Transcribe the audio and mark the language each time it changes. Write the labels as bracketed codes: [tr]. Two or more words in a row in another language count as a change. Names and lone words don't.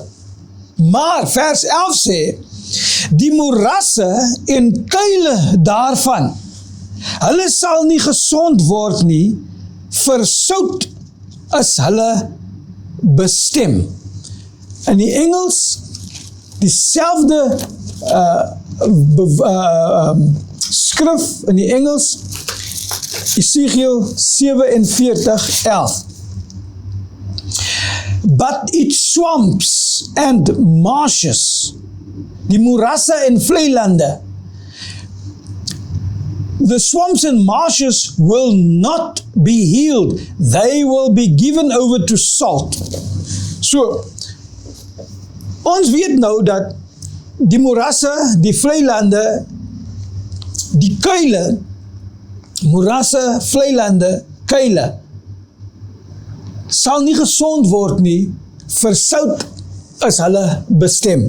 [af] Maar vers 11 sê, die moerasse en kuile daarvan, hulle sal nie gesond word nie, vir sout is hulle bestem. In die Engels, dieselfde skrif in die Engels, Ezekiel 47:11. [en] But its swamps and marshes, [af] die moerasse en vlei lande, [en] the swamps and marshes will not be healed. They will be given over to salt. [af] So, ons weet nou dat die moerasse, die vlei lande, die kuile, moerasse, vlei lande, kuile, sal nie gesond word nie, vir sout is hulle bestem.